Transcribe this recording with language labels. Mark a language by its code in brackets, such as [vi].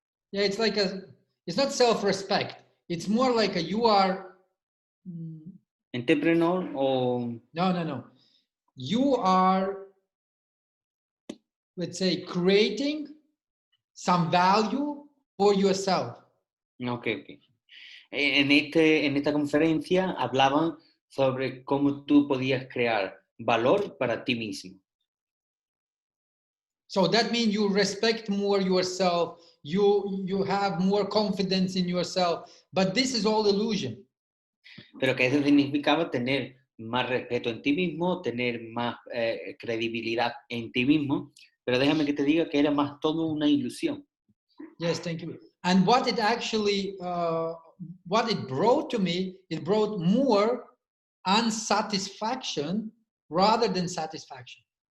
[en] Yeah, it's like it's not self-respect. It's more like you are entrepreneur or no. You are, let's say, creating some value for yourself. Okay. [es] En esta conferencia hablaban sobre cómo tú podías crear valor para ti mismo. [en] So that means you respect more yourself, you have more confidence in yourself, but this is all illusion. [es] Pero que eso significaba tener más respeto en ti mismo, tener más credibilidad en ti mismo, pero déjame que te diga que era más todo una ilusión. [en] Yes, thank you. And what it actually, what it brought to me, it brought more unsatisfaction rather than satisfaction.